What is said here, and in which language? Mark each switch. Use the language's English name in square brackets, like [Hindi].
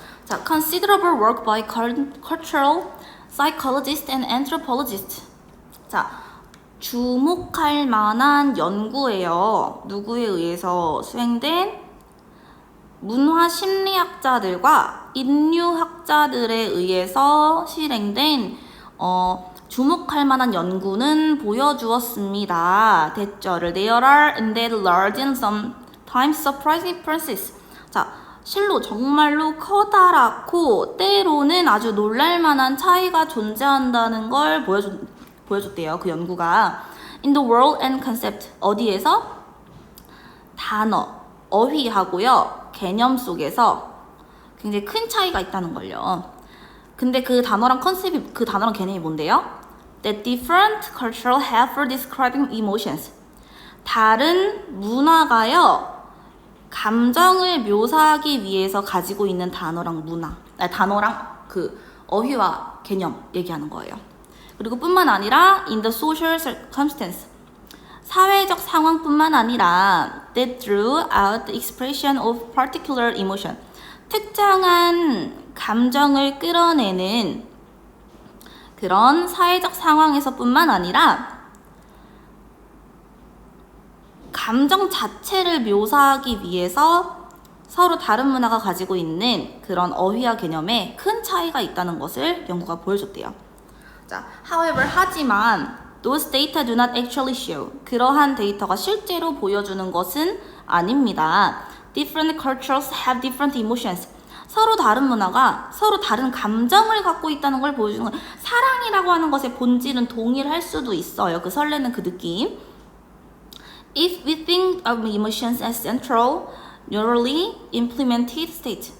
[English] 자, considerable work by cultural psychologists and anthropologists. [Korean] 자, 주목할 만한 연구예요. 누구에 의해서 수행된? 문화 심리학자들과 인류학자들에 의해서 실행된 주목할 만한 연구는 보여주었습니다. 됐죠?를 [English] There are indeed large and sometimes surprising differences. [Korean] 자, 실로 정말로 커다랗고 때로는 아주 놀랄만한 차이가 존재한다는 걸 보여줬대요. 그 연구가. [English] In the world and concept. [Korean] 어디에서? 단어, 어휘하고요. 개념 속에서 굉장히 큰 차이가 있다는 걸요. 근데 그 단어랑 컨셉이, 그 단어랑 개념이 뭔데요? [English] That different cultural have for describing emotions. [Korean] 다른 문화가요, 감정을 묘사하기 위해서 가지고 있는 단어랑 단어랑 그 어휘와 개념 얘기하는 거예요. 그리고 뿐만 아니라 [English] in the social circumstance. [Korean] 사회적 상황뿐만 아니라 [English] that drew out the expression of particular emotion. [Korean] 특정한 감정을 끌어내는 그런 사회적 상황에서뿐만 아니라 감정 자체를 묘사하기 위해서 서로 다른 문화가 가지고 있는 그런 어휘와 개념에 큰 차이가 있다는 것을 연구가 보여줬대요. [English] 자, however, [Korean] 하지만 [English] those data do not actually show. [Korean] 그러한 데이터가 실제로 보여주는 것은 아닙니다. [English] Different cultures have different emotions. [Korean] 서로 다른 문화가 서로 다른 감정을 갖고 있다는 걸 보여주는 거예요. 사랑이라고 하는 것의 본질은 동일할 수도 있어요. 그 설레는 그 느낌. [English] If we think of emotions as central, neurally implemented state.